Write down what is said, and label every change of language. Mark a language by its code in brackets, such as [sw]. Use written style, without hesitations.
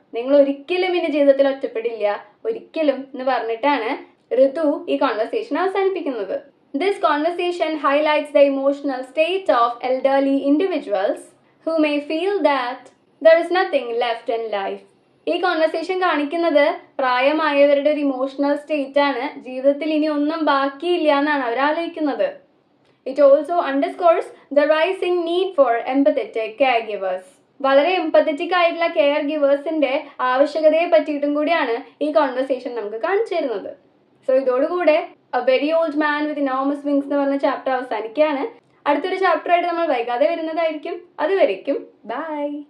[ml] നിങ്ങൾ ഒരിക്കലും ഇനി ജീവിതത്തിൽ ഒറ്റപ്പെടില്ല, ഒരിക്കലും എന്ന് പറഞ്ഞിട്ടാണ് ഋതു ഈ കോൺവെർസേഷൻ അവസാനിപ്പിക്കുന്നത്. [en] This conversation highlights the emotional state of elderly individuals who may feel that there is nothing left in life. [ml] ഈ കോൺവെർസേഷൻ കാണിക്കുന്നത് പ്രായമായവരുടെ ഒരു ഇമോഷണൽ സ്റ്റേറ്റ് ആണ്. ജീവിതത്തിൽ ഇനി ഒന്നും ബാക്കിയില്ല എന്നാണ് അവർ ആലോചിക്കുന്നത്. [en] It also underscores the rising need for empathetic caregivers. [ml] വളരെ എംപത്തറ്റിക് ആയിട്ടുള്ള കെയർ ഗിവേഴ്സിന്റെ ആവശ്യകതയെ പറ്റിയിട്ടും കൂടിയാണ് ഈ കോൺവെർസേഷൻ നമുക്ക് കാണിച്ചു തരുന്നത്. So ഇതോടുകൂടെ A Very Old Man with Enormous Wings എന്ന് പറഞ്ഞ ചാപ്റ്റർ അവസാനിക്കുകയാണ്. അടുത്തൊരു ചാപ്റ്റർ ആയിട്ട് നമ്മൾ വൈകാതെ വരുന്നതായിരിക്കും. അതുവരേക്കും ബൈ.